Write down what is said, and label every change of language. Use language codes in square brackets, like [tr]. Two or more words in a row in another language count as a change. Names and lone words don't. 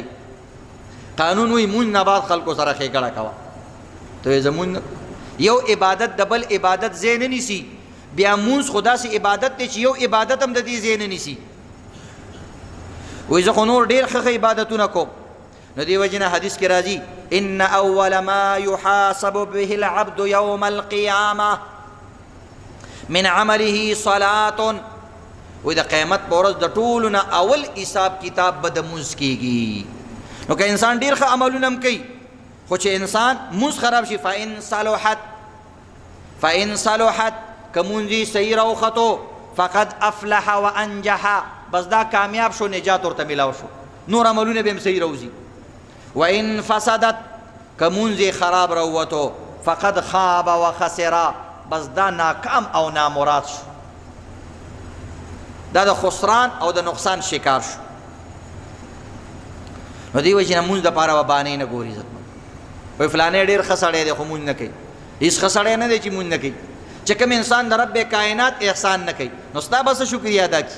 [ps] قانون وایي مونځ نه بعد خلکو سره ښېګړه کوه، ته یې زه مونځ نه. یو عبادت د بل عبادت ځای نه نیسي، بیا مونځ خو داسې عبادت دی چې یو عبادت هم د دې ځای نه نیسي. وایي زه خو نور ډېر ښه عبادتونه کوم. نو دې وجې نه حدیث کې راځي [ar] ان اول ما يحاسب به العبد يوم القيامه من عمله صلاه. [ps] وایي د قیامت په ورځ د ټولو نه اول حساب کتاب به د مونځ کېږي. نو که انسان ډېر ښه عملونه هم کوي خو چې انسان مونځ خراب شي [ar] فإن صلحت [ps] که مونځ صحیح راوختو [ar] فقد افلح وانجح، [ps] بس دا کامیاب شو، نجات ورته میلاو شو، نور عملونه به هم صحیح راوځي. [ar] وإن فسدت [ps] که مونځ خراب راووتو [ar] فقد خاب وخسر، [ps] بس دا ناکام او نامراد شو، دا د خسران او د نقصان شکار شو. نو دی وجه نه مونځ دپاره به بانې نه ګوري. وایي فلانی ډېر ښه سړی دی خو مونځ نه کوي. هېڅ ښه سړی نه دی چې مونځ نه کوي. چې کوم انسان د رب کائنات احسان نه کوي نو ستا به څه شکریه ادا کړي.